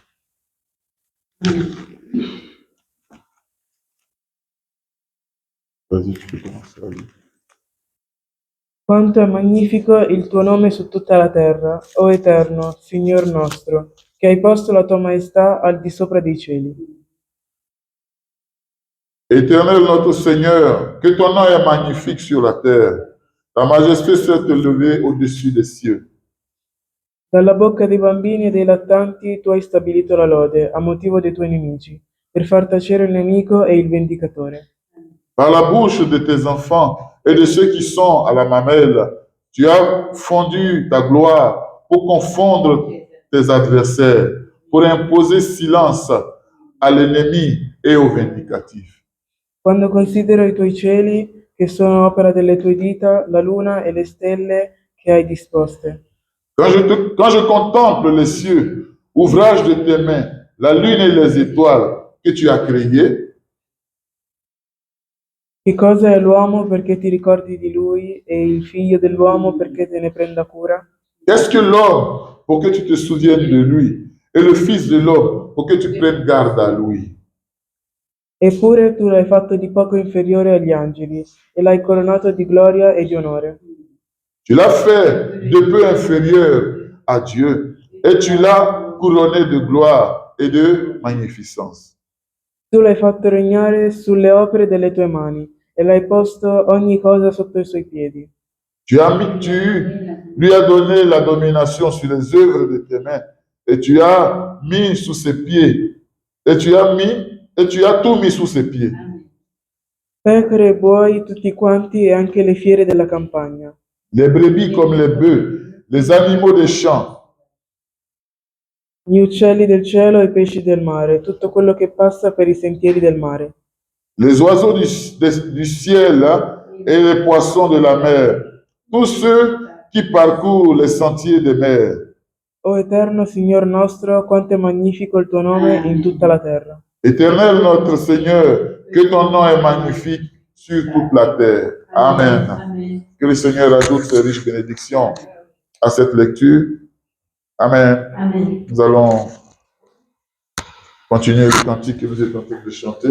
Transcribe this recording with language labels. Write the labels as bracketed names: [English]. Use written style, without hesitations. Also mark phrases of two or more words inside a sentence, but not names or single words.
[French] Vas-y, tu peux commencer à lire. [Italian] Quanto è magnifico il tuo nome su tutta la terra, o Eterno, Signor nostro, che hai posto la tua maestà al di sopra dei cieli. [French] Éternel notre Seigneur, que ton nom est magnifique sur la terre. Ta majesté s'est élevée au-dessus des cieux. [Italian] Dalla bocca dei bambini e dei lattanti tu hai stabilito la lode a motivo dei tuoi nemici, per far tacere il nemico e il vendicatore. [French] Par la bouche de tes enfants et de ceux qui sont à la mamelle, tu as fondu ta gloire pour confondre tes adversaires, pour imposer silence à l'ennemi et au vindicatif. [Italian] Quando considero i tuoi cieli, che sono opera delle tue dita, la luna e le stelle che hai disposte. [French] Quand je contemple les cieux, ouvrage de tes mains, la lune et les étoiles que tu as créées, [Italian] Che cosa è l'uomo perché ti ricordi di lui e il figlio dell'uomo perché te ne prenda cura? [French] qu'est-ce que l'homme pour que tu te souviennes de lui, et le fils de l'homme pour que tu prennes garde à lui? [Italian] Eppure tu l'hai fatto di poco inferiore agli angeli e l'hai coronato di gloria e di onore. [French] Tu l'as fait de peu inférieur à Dieu et tu l'as couronné de gloire et de magnificence. [Italian] Tu l'hai fatto regnare sulle opere delle tue mani e l'hai posto ogni cosa sotto i suoi piedi. [French] Tu lui as donné la domination sur les œuvres de tes mains et tu as mis sous ses pieds et tu as tout mis sous ses pieds. [Italian] Pecore e buoi tutti quanti e anche le fiere della campagna. [French] Les brebis comme les bœufs, les animaux des champs, [Italian] Gli uccelli del cielo e i pesci del mare, tutto quello che passa per i sentieri del mare. [French] les oiseaux du ciel et les poissons de la mer, tous ceux qui parcourent les sentiers des mers. [Italian] O Eterno Signor nostro, quanto è magnifico il tuo nome in tutta la terra. [French] Éternel notre Seigneur, que ton nom est magnifique sur toute la terre. Amen. Amen. Que le Seigneur ajoute ses riches bénédictions à cette lecture. Amen. Amen. Nous allons continuer le cantique que nous étions en train de chanter.